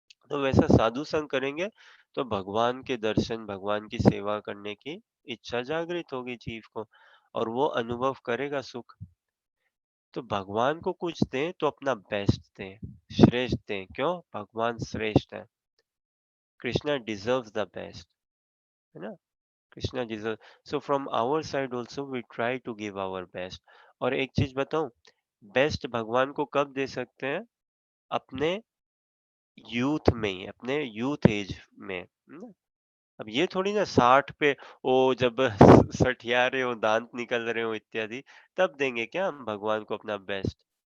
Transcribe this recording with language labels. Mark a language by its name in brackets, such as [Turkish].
[Hindi] तो वैसा साधु संग करेंगे तो भगवान के दर्शन, भगवान की सेवा करने की इच्छा जागृत होगी जीव को, और वो अनुभव करेगा सुख। तो भगवान को कुछ दें तो अपना बेस्ट दें, श्रेष्ठ दें। क्यों? भगवान श्रेष्ठ है। [English] Krishna deserves the best, [Hindi] है ना? [English] Krishna deserves. So from our side also we try to give our best. [Hindi] और एक चीज बताऊं, बेस्ट भगवान को कब दे सकते हैं? अपने यूथ में ही, अपने यूथ एज में, है ना? अब ये थोड़ी ना 60 पे, ओ जब सठिया रहे हो, दांत निकल रहे हो इत्यादि, तब देंगे क्या हम भगवान को अपना बेस्ट?